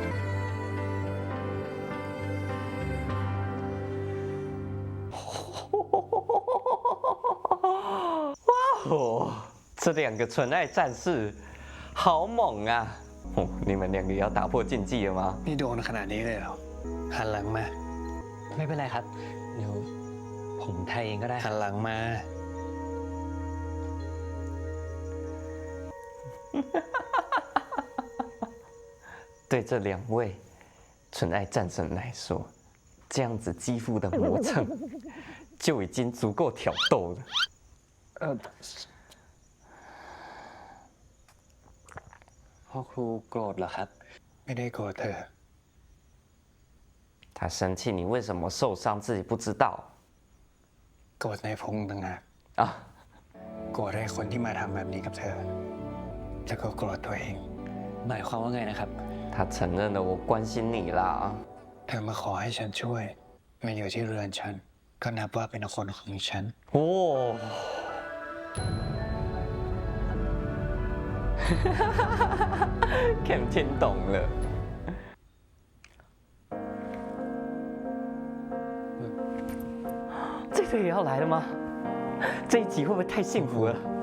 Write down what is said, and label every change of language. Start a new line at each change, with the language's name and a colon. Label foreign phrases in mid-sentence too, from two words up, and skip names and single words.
Chinese: 哇哦！这2个纯爱战士好猛啊！哦，你们2个要打破禁忌了吗？
Thai: นี่โดนขนาดนี้เลยเหรอหันหลังมา ไม่เป็นไรครับ เดี๋ยวผมไทยเองก็ได้ หันหลังมา
Chinese: 对这2位纯爱战神来说，这样子肌肤的磨蹭就已经足够挑逗了。
Thai: พ่อครูโกรธเหรอครับ ไม่ได้โกรธเธอ
Chinese: 他生气，你为什么受伤自己不知道？
Thai: โกรธในพงษ์ต่างหาก 啊， โกรธให้คนที่มาทำแบบนี้กับเธอ แล้วก็โกรธตัวเอง หมายความว่าไงนะครับ
Chinese: 他承认了我关心你啦。
Thai: เธอมาขอให้ฉันช่วย มาอยู่ที่เรือนฉัน ก็นับว่าเป็นคนของฉัน
Chinese: 哦。Cam 听懂了。这个也要来了吗？这一集会不会太幸福了？